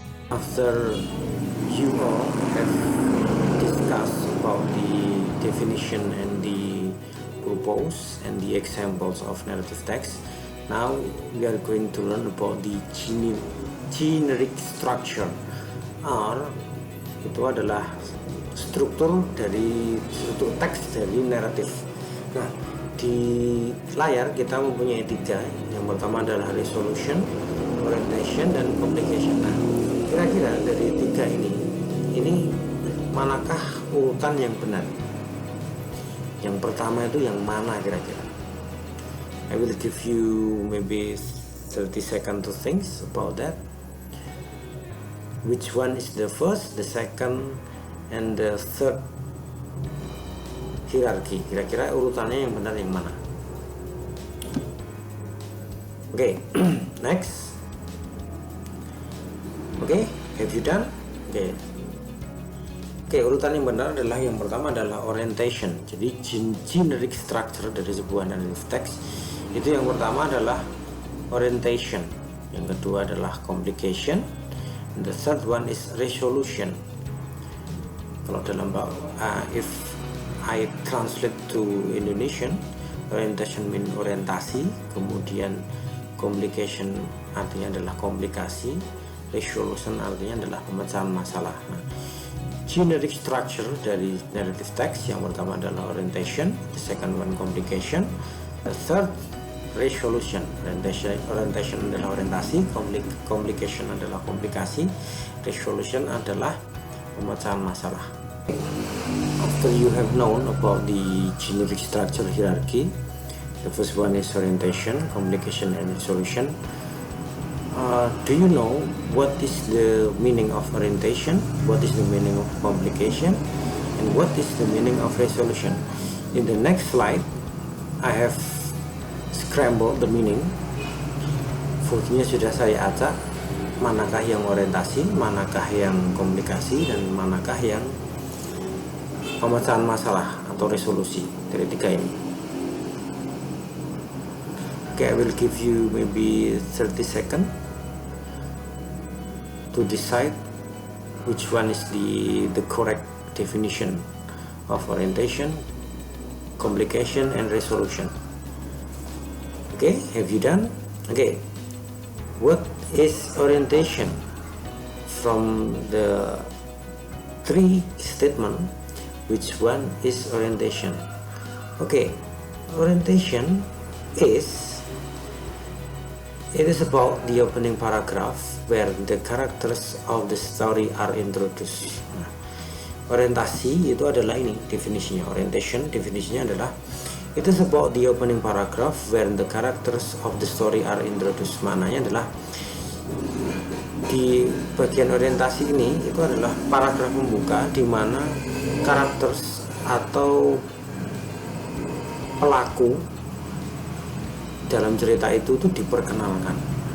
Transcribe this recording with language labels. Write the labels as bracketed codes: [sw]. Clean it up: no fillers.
[en] After you all have discussed about the definition and the purpose and the examples of narrative text, now we are going to learn about the generic structure. [id] R itu adalah struktur teks dari naratif. Nah, di layar kita mempunyai 3. Yang pertama adalah resolution, orientation, dan communication. Nah, kira-kira dari 3 ini manakah urutan yang benar? Yang pertama itu yang mana kira-kira? [en] I will give you maybe 30 seconds to think about that. Which one is the first, the second, and the third hierarchy? [id] Kira-kira urutannya yang benar yang mana? [en] Oke, next. Oke, have you done? [id] Oke, urutan yang benar adalah yang pertama adalah orientation. Jadi generic structure dari sebuah narrative text itu yang pertama adalah orientation. Yang kedua adalah complication. [en] And the third one is resolution. [id] Kalau dalam if I translate to Indonesian, orientation mean orientasi, kemudian complication artinya adalah komplikasi, resolution artinya adalah pemecahan masalah. [en] Nah, generic structure dari narrative text yang pertama adalah orientation, the second one complication, the third resolution. [id] Orientation adalah orientasi, complication adalah komplikasi, resolution adalah pemecahan masalah. [en] After you have known about the generic structure hierarchy, the first one is orientation, complication, and resolution. Do you know what is the meaning of orientation, what is the meaning of complication, and what is the meaning of resolution? In the next slide, I have scrambled the meaning. Fungsinya sudah saya acak. [id] manakah yang orientasi, manakah yang komunikasi, dan manakah yang pemecahan masalah atau resolusi dari tiga ini. [en] Okay, I will give you maybe 30 seconds to decide which one is the correct definition of orientation, communication, and resolution. Okay, have you done? Okay, what is orientation? From the three statement, which one is orientation? Okay, orientation it is about the opening paragraph where the characters of the story are introduced. [id] Nah, orientasi itu adalah ini definisinya. [en] Orientation definisinya adalah it is about the opening paragraph where the characters of the story are introduced. [id] Maknanya adalah di bagian orientasi ini itu adalah paragraf pembuka di mana karakter atau pelaku dalam cerita itu diperkenalkan.